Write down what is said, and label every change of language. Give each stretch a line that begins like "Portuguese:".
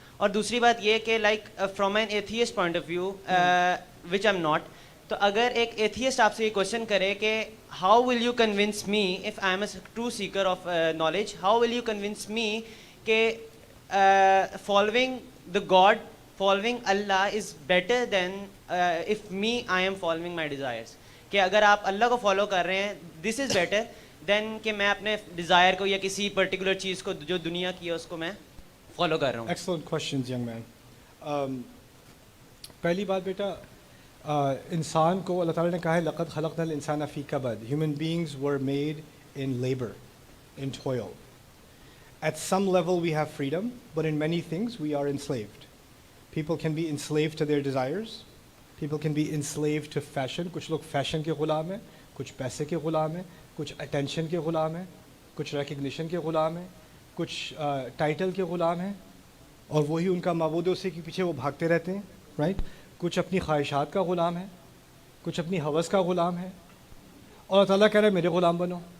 Urdu: اور دوسری بات یہ کہ
English: like from an atheist point of view which I am not,
Urdu: تو اگر ایک ایتھیسٹ آپ سے یہ کوشچن کرے کہ
English: how will you convince me if I am a true seeker of knowledge, how will you convince me کہ following the god, following Allah is better than if me I am following my desires,
Urdu: کہ اگر آپ اللہ کو follow کر رہے ہیں
English: this is better than
Urdu: کہ میں اپنے ڈیزائر کو یا کسی پرٹیکولر چیز کو جو دنیا کی ہے اس کو میں فالو کر رہا ہوں.
English: Excellent questions young man.
Urdu: پہلی بات بیٹا, انسان کو اللہ تعالیٰ نے کہا ہے
Arabic: لقد خلقنا الانسان فی کبد,
English: Human beings were made in labour, in toil. At some level we have freedom, but in many things we are enslaved. People can be enslaved to their desires. People can be enslaved to fashion.
Urdu: کچھ لوگ fashion کے غلام ہیں, کچھ پیسے کے غلام ہیں, کچھ attention کے غلام ہیں, کچھ ریکگنیشن کے غلام ہیں, کچھ ٹائٹل کے غلام ہیں, اور وہی ان کا معبود ہے, اسی کے پیچھے وہ بھاگتے رہتے ہیں, رائٹ. کچھ اپنی خواہشات کا غلام ہے, کچھ اپنی ہوس کا غلام ہے, اور اللہ تعالیٰ کہہ رہا ہے میرے غلام بنو.